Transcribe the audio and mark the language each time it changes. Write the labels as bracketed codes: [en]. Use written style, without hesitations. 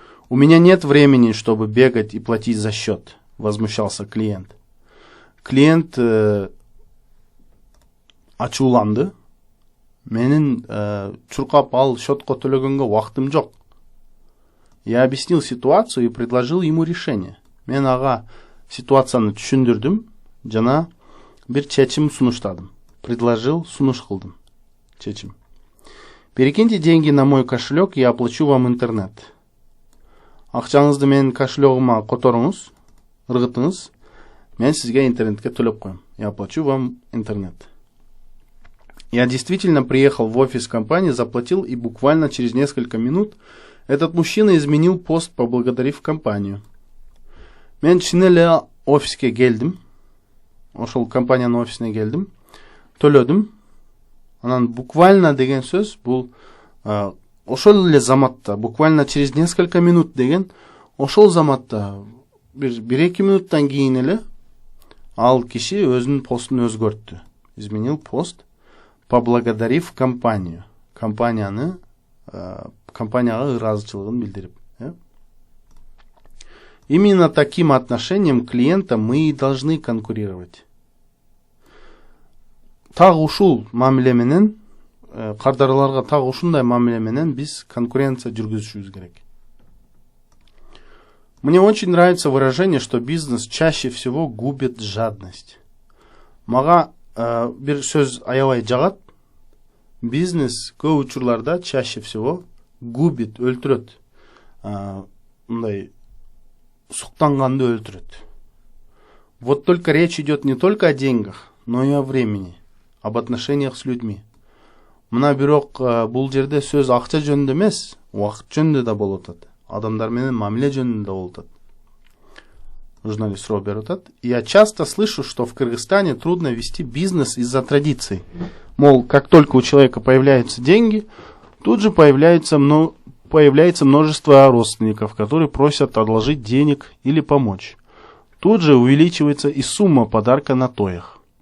[ru] У меня нет времени, чтобы бегать и платить за счет, возмущался клиент. [ky] Клиент ачууланды. Менин чуркап ал счетко төлөгөнгө убактым жок. [ru] Я объяснил ситуацию и предложил ему решение. [ky] Мен ага ситуацияны түшүндүрдүм, жана бир чечим сунуштадым. Предложил, сунуш кылдым. Чечим. [ru] Перекиньте деньги на мой кошелек, я оплачу вам интернет. [ky] Акчаңызды менин кошелегума которуңуз, ыргытыңыз. Мен сизге интернетке төлөп коем. [ru] Я оплачу вам интернет. Я действительно приехал в офис компании, заплатил, и буквально через несколько минут этот мужчина изменил пост, поблагодарив компанию. [ky] Мен чын эле офиске келдим. Ошол компаниянын офисине келдим. Төлөдүм. Анан буквально деген сөз бул ошол эле заматта, [ru] буквально через несколько минут [ky] деген, ошол заматта бир эки минуттан кийин эле ал киши өзүнүн постун өзгөрттү. [ru] Изменил пост, поблагодарив компанию. [ky] Компанияга ыраазычылыгын билдирип. [ru] Именно таким отношением клиента мы и должны конкурировать. [ky] Так ушул мамиле менен, кардарларга так ушундай мамиле менен биз конкуренция жүргүзүшүбүз керек. [ru] Мне очень нравится выражение, что бизнес чаще всего губит жадность. [ky] Мага бир сөз аябай жагат. Бизнес көп учурларда [ru] чаще всего губит, [ky] өлтүрөт. Мындай суктанганды өлтүрөт. [ru] Вот только речь идет не только о деньгах, но и о времени, об отношениях с людьми. [ky] Мына бирок бул жерде сөз акча жөнүндө эмес, убакыт жөнүндө да болуп атат. Адамдар менен мамиле жөнүндө да болуп атат. Журналист суроо берип атат. [ru] Я часто слышу, что в Кыргызстане трудно вести бизнес из-за традиций. Мол, как только у человека появляются деньги, тут же появляется множество родственников, которые просят одолжить денег или помочь. Тут же увеличивается и сумма подарка на тоях.